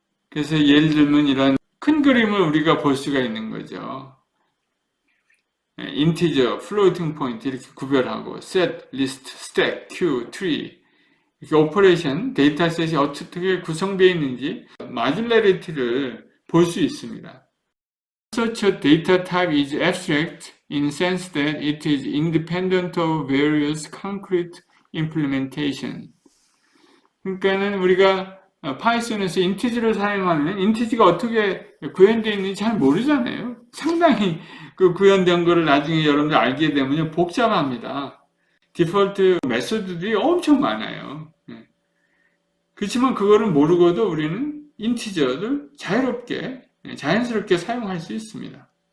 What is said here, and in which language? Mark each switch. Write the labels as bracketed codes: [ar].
[ko] 그래서 예를 들면 이런 큰 그림을 우리가 볼 수가 있는 거죠. 인티저, 플로팅 포인트 이렇게 구별하고 set, list, stack, queue, tree 이렇게 오퍼레이션, 데이터셋이 어떻게 구성되어 있는지 마듈러리티를 볼 수 있습니다. [en] Such a data type is abstract in sense that it is independent of various concrete implementation. [ko] 그러니까는 우리가 파이썬에서 인티지를 사용하면 인티지가 어떻게 구현되어 있는지 잘 모르잖아요. 상당히 그 구현된 거를 나중에 여러분들 알게 되면 복잡합니다. 디폴트 메소드들이 엄청 많아요. 그렇지만 그거를 모르고도 우리는 인티저를 자연스럽게 사용할 수 있습니다.